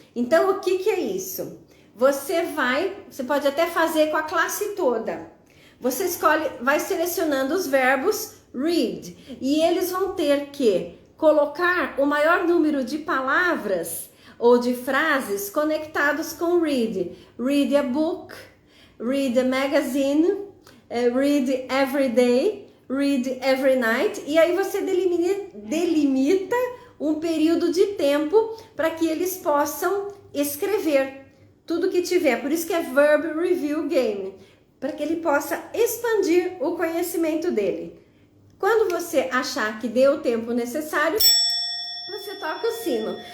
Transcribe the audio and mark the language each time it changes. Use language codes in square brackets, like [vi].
[pt] Então, o que é isso? Você pode até fazer com a classe toda. Você vai selecionando os verbos read e eles vão ter que colocar o maior número de palavras ou de frases conectados com read. [en] Read a book, read a magazine, read every day, read every night. [pt] E aí você delimita um período de tempo para que eles possam escrever tudo que tiver. Por isso que é Verb Review Game, para que ele possa expandir o conhecimento dele. Quando você achar que deu o tempo necessário, você toca o sino.